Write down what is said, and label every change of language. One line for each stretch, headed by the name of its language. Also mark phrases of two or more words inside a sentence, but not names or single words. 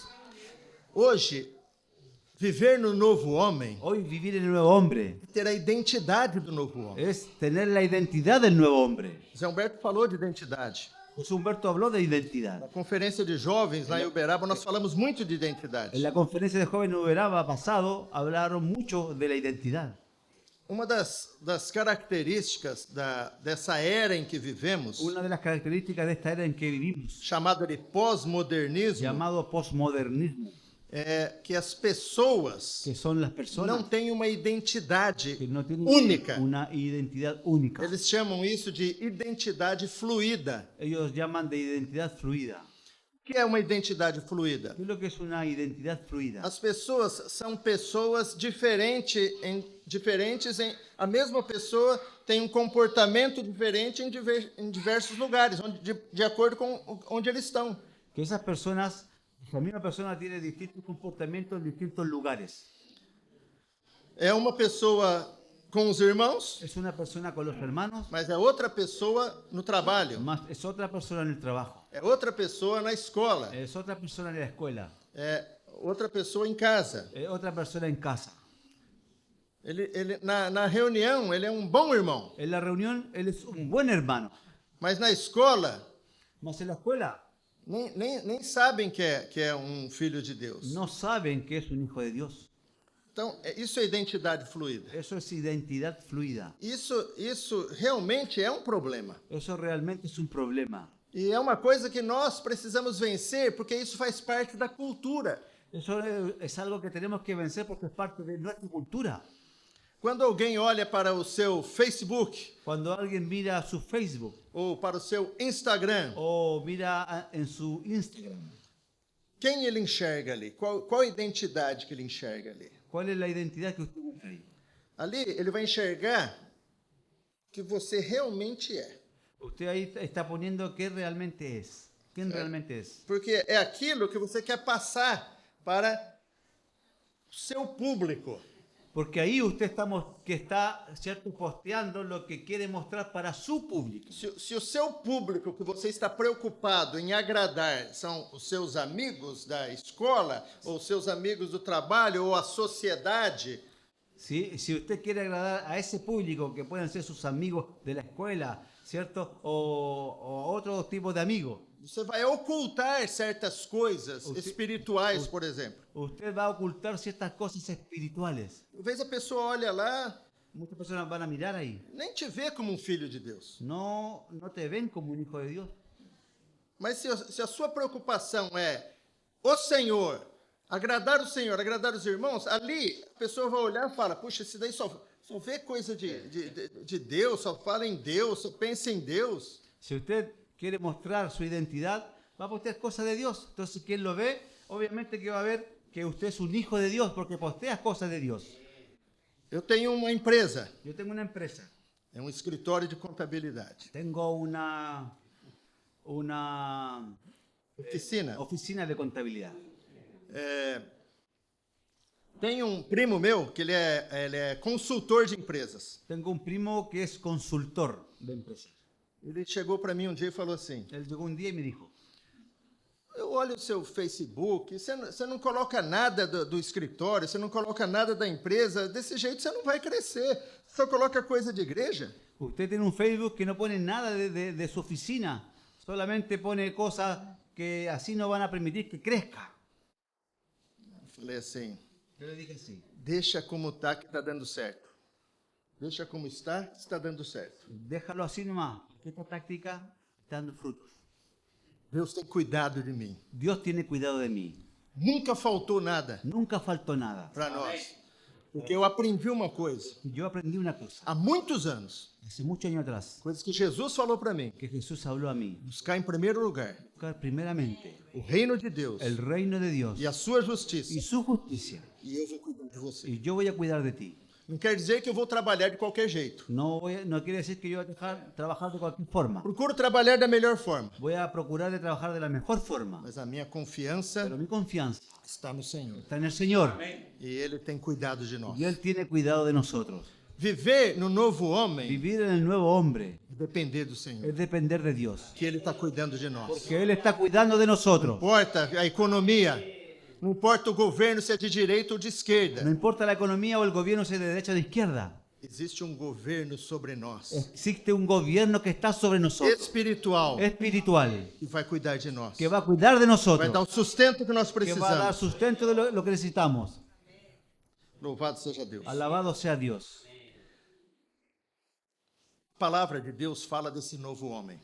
Portuguese: Hoje, viver no novo homem
Spanish: Hoy vivir en el nuevo hombre
Portuguese: é ter a identidade do novo homem.
Spanish: es tener la identidad del nuevo hombre.
Portuguese: Zé Humberto falou de identidade.
Spanish: José Humberto habló de identidad.
Portuguese: Na conferência de jovens lá em Uberaba, nós falamos muito de identidade.
Spanish: En la conferencia de jóvenes de Uberaba pasado hablaron mucho de la identidad.
Portuguese: Uma das características dessa era em que vivemos,
Spanish: Una de las características de esta era en que vivimos,
Portuguese: chamada de pós-modernismo,
Spanish: llamado postmodernismo,
Portuguese: é que as pessoas
Spanish: que son las
Portuguese: não
Spanish: personas
Portuguese: têm uma identidade
Spanish: que no tienen
Portuguese: única.
Spanish: una identidad única.
Portuguese: Eles chamam isso de identidade fluida.
Spanish: Ellos llaman de identidad fluida.
Portuguese: O que é uma identidade fluida?
Spanish: ¿Qué es lo que es una identidad fluida?
Portuguese: As pessoas são pessoas diferentes. A mesma pessoa tem um comportamento diferente em diversos lugares, de acordo com onde eles estão.
Spanish: Que esas personas, la misma persona tiene distintos comportamientos en distintos lugares.
Portuguese: É uma pessoa com os irmãos,
Spanish: Es una persona con los hermanos,
Portuguese: mas é outra pessoa no trabalho.
Spanish: más es otra persona en el trabajo,
Portuguese: É outra pessoa na escola.
Spanish: es otra persona en la escuela,
Portuguese: É outra pessoa em casa.
Spanish: es otra persona en casa.
Portuguese: Na reunião, ele é um bom irmão.
Spanish: En la reunión él es un buen hermano,
Portuguese: Mas na escola,
Spanish: más en la escuela
Portuguese: nem sabem que é um filho de Deus.
Spanish: no saben que es un hijo de Dios.
Portuguese: Então, isso é identidade fluida.
Spanish: Eso es identidad fluida.
Portuguese: Isso realmente é um problema.
Spanish: Eso realmente es un problema.
Portuguese: E é uma coisa que nós precisamos vencer, porque isso faz parte da cultura.
Spanish: Eso es algo que tenemos que vencer porque es parte de nuestra cultura.
Portuguese: Quando alguém olha para o seu Facebook
Spanish: Cuando alguien mira su Facebook
Portuguese: ou para o seu Instagram,
Spanish: o mira en su Instagram,
Portuguese: quem ele enxerga ali? Qual a identidade que ele enxerga ali?
Spanish: ¿cuál es la identidad que usted busca ahí?
Portuguese: Ali ele vai enxergar que você realmente é.
Spanish: Usted ahí está poniendo qué realmente es. ¿Quién realmente es?
Portuguese: Porque é aquilo que você quer passar para o seu público.
Spanish: Porque ahí usted está, ¿cierto?, posteando lo que quiere mostrar para su público.
Portuguese: Se o seu público que você está preocupado em agradar são os seus amigos da escola, ou seus amigos do trabalho, ou a sociedade,
Spanish: ¿Sí? Si usted quiere agradar a ese público, que pueden ser sus amigos de la escuela, ¿cierto? O otro tipo de amigos.
Portuguese: você vai ocultar certas coisas espirituais, por exemplo.
Spanish: Usted va a ocultar ciertas cosas espirituales.
Portuguese: Talvez a pessoa olha lá,
Spanish: Muchas personas van a mirar ahí.
Portuguese: nem te vê como um filho de Deus.
Spanish: No te ven como un hijo de Dios.
Portuguese: Mas se a sua preocupação é o Senhor, agradar o Senhor, agradar os irmãos, ali a pessoa vai olhar e fala, puxa, esse daí só vê coisa de Deus, só fala em Deus, só pensa em Deus.
Spanish: Si usted quiere mostrar su identidad, va a postear cosas de Dios. Entonces, quien lo ve, obviamente que va a ver que usted es un hijo de Dios porque postea cosas de Dios.
Portuguese: Eu tenho uma empresa,
Spanish: Yo tengo una empresa.
Portuguese: é um escritório de contabilidade.
Spanish: Tengo Oficina de contabilidad.
Portuguese: Tem um primo meu que ele é consultor de empresas.
Spanish: Tengo un primo que es consultor de empresas.
Portuguese: Ele chegou para mim um dia e falou assim:
Spanish: Él llegó un día y me dijo,
Portuguese: eu olho o seu Facebook, você não coloca nada do escritório, você não coloca nada da empresa, desse jeito você não vai crescer, só coloca coisa de igreja.
Spanish: usted tiene un Facebook que no pone nada de su oficina, solamente pone cosas que así no van a permitir que crezca.
Portuguese: Eu falei assim:
Spanish: Yo le dije así,
Portuguese: deixa como está que está dando certo. Deixa como está dando certo.
Spanish: déjalo así nomás, porque esta táctica está dando frutos.
Portuguese: Deus tem cuidado de mim.
Spanish: Dios tiene cuidado de mí.
Portuguese: Nunca faltou nada
Spanish: Nunca faltó nada.
Portuguese: para nós. Porque eu aprendi uma coisa,
Spanish: Yo aprendí una cosa,
Portuguese: há muitos anos,
Spanish: hace muchos años atrás,
Portuguese: coisas que Jesus falou para mim.
Spanish: que Jesús habló a mí.
Portuguese: Buscar em primeiro lugar
Spanish: Buscar primeramente
Portuguese: o reino de Deus
Spanish: el reino de Dios
Portuguese: e a sua justiça,
Spanish: y su justicia,
Portuguese: e eu vou cuidar de você.
Spanish: y yo voy a cuidar de ti.
Portuguese: Não quer dizer que eu vou trabalhar de qualquer jeito.
Spanish: No quiere decir que yo voy a trabajar de cualquier forma.
Portuguese: Procuro trabalhar da melhor forma,
Spanish: Voy a procurar de trabajar de la mejor forma.
Portuguese: mas a minha confiança
Spanish: Pero mi confianza
Portuguese: está no Senhor.
Spanish: está en el Señor
Portuguese: E Ele tem cuidado de nós.
Spanish: y Él tiene cuidado de nosotros.
Portuguese: Viver no novo homem
Spanish: Vivir en el nuevo hombre
Portuguese: é depender do Senhor.
Spanish: es depender de Dios,
Portuguese: Que Ele está cuidando de nós.
Spanish: porque Él está cuidando de nosotros.
Portuguese: Não importa a economia, não importa o governo se é de direita ou de
Spanish: No
Portuguese: esquerda.
Spanish: importa la economía o el gobierno sea de derecha o de izquierda.
Portuguese: Existe um governo sobre nós,
Spanish: Existe un gobierno que está sobre nosotros,
Portuguese: espiritual,
Spanish: espiritual,
Portuguese: que vai cuidar de nós.
Spanish: que va a cuidar de
Portuguese: Vai dar
Spanish: nosotros,
Portuguese: o sustento que nós
Spanish: que va a dar
Portuguese: precisamos.
Spanish: sustento de lo que necesitamos.
Portuguese: Louvado seja Deus.
Spanish: Alabado sea Dios.
Portuguese: A palavra de Deus fala desse novo homem.